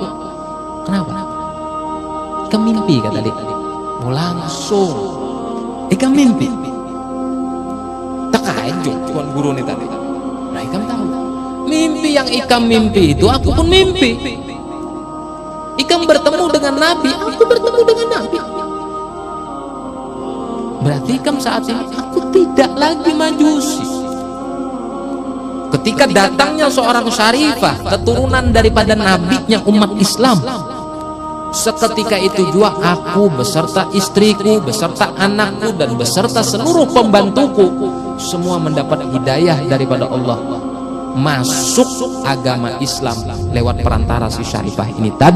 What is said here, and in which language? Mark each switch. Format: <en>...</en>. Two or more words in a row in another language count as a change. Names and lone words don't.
<bjn>Kenapa? Ikam mimpi kata tadi. Mau langsung. Ikam mimpi.</bjn> <id>Terkejut tuan guru nih tadi.</id> <bjn>Nah ikam tahu. Mimpi yang ikam mimpi itu aku pun mimpi. Ikam bertemu dengan Nabi, aku bertemu dengan Nabi. Berarti ikam saat ini aku tidak lagi majusi.</bjn> <id>Ketika datangnya seorang syarifah keturunan daripada nabinya umat Islam, seketika itu juga aku beserta istriku, beserta anakku dan beserta seluruh pembantuku semua mendapat hidayah daripada Allah masuk agama Islam lewat perantara si syarifah ini tadi.</id>